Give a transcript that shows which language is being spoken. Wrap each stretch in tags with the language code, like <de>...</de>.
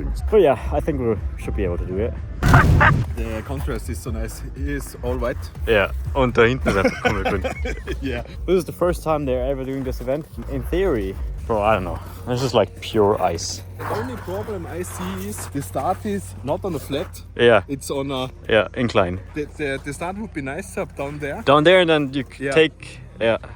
<en>But yeah, I think we should be able to do it. The contrast is so nice. He is all white.</en> <de>Yeah, und da hinten ist einfach komplett grün.</de> <en>Yeah. This is the first time they're ever doing this event. In theory, bro, I don't know. This is like pure ice. The only problem I see is the start is not on a flat. Yeah, It's on a. yeah, incline. The start would be nice up down there. Down there, and then you Yeah. take Yeah.</en>